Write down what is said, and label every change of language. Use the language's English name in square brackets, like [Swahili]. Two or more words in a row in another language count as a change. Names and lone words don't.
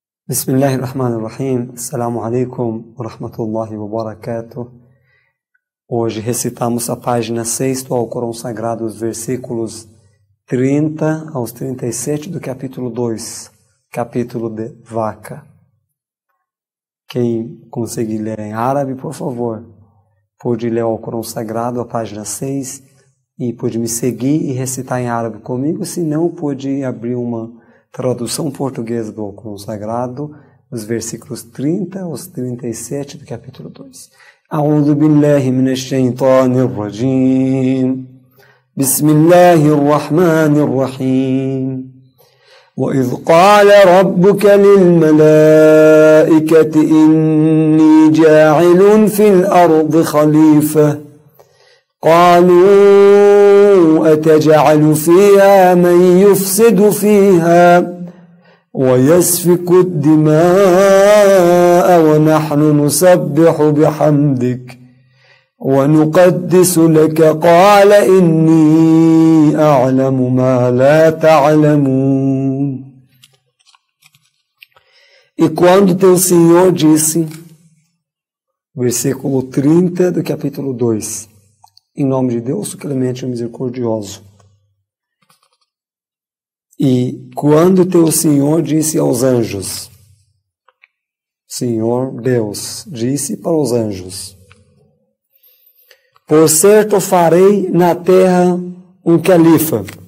[Arabic] بسم الله الرحمن الرحيم. السلام عليكم ورحمة الله وبركاته. [Portuguese] Hoje recitamos a página 6 do Alcorão Sagrado, os versículos 30 aos 37 do capítulo 2, capítulo de vaca. Quem conseguir ler em árabe, por favor, pode ler o Alcorão Sagrado, a página 6, e pode me seguir e recitar em árabe comigo, se não, pode abrir uma tradução portuguesa do Alcorão Sagrado, os versículos 30 aos 37 do capítulo 2. [Arabic] أعوذ بالله من الشيطان الرجيم. بسم الله الرحمن الرحيم. وإذ قال ربك للملائكة إني جاعل في الأرض خليفة قالوا أتجعل فيها من يفسد فيها ويسفك الدماء ونحن نسبح بحمدك ونقدس لك قال إني أعلم ما لا تعلمون. [Portuguese] E quando teu Senhor disse, versículo 30 do capítulo 2, em nome de Deus, o clemente e misericordioso. E quando teu Senhor disse aos anjos, Senhor Deus disse para os anjos, por certo farei na terra um califa.